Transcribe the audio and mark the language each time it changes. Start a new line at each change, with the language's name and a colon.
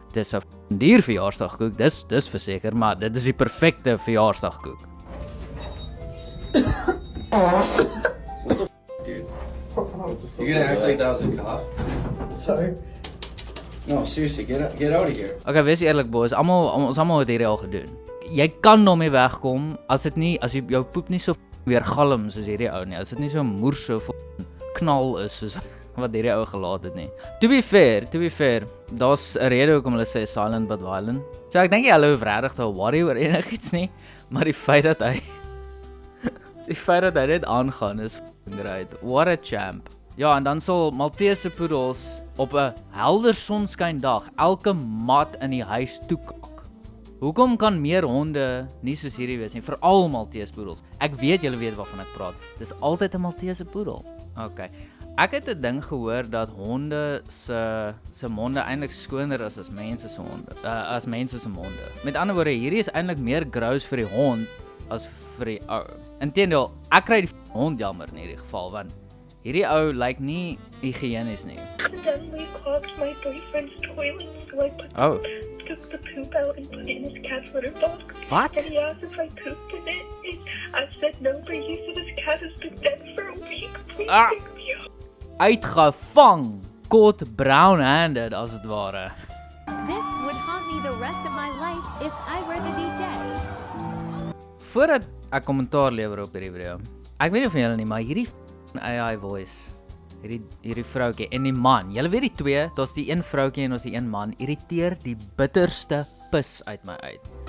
Afrikaans: Dis 'n duur verjaarsdagkoek, dis verseker, maar dit is die perfekte verjaarsdagkoek.
English: Dude. You're gonna act like that was a cop? Sorry. No, seriously, get out of here.
Afrikaans: Okay, wees eerlik boys, ons almal het hierdie al gedoen. Jy kan daarmee wegkom as jou poep nie so weer galm soos hierdie ou nie. As dit nie so moerse knal is soos wat hierdie ou gelaat het nie.
English: To be fair,
Afrikaans: daar's 'n rede hoekom hulle sê
English: silent but violent.
Afrikaans: So ek dink hulle hoef regtig te worry oor enigiets nie, maar die feit dat hy net aangaan is great.
English: What a champ.
Afrikaans: Ja, en dan sal Maltese poedels op 'n helder sonskyn dag elke mat in die huis toekak. Hoekom kan meer honde nie soos hierdie wees nie? Veral Maltese poedels. Ek weet julle weet waarvan ek praat. Dis altyd 'n Maltese poedel. Okay. Ek het 'n ding gehoor dat honde se monde eintlik skoner is as mense se honde. As mense se monde. Met ander woorde, hierdie is eintlik meer gross vir die hond as vir die ou. Inteendeel, ek kry die hond jammer in hierdie geval want hierdie ou lyk nie higiënies nie.
English: Accidentally clogged my boyfriend's toilet, so I took the poop out and put it in his cat's litter box. What? And he asked if I pooped in it, and I said no, but he said his cat has been dead for a week. Please pick me up.
Afrikaans: Uitgevang,
English: caught brown-handed
Afrikaans: as het ware.
English: This would haunt me the rest of my life if I were the DJ.
Afrikaans: Voordat ek kommentaar lewer op hierdie video. Ek weet nie van julle nie, maar hierdie AI voice, hierdie vroutjie en die man. Julle weet die twee, daar's die een vroutjie en ons die een man, irriteer die bitterste pis uit my uit.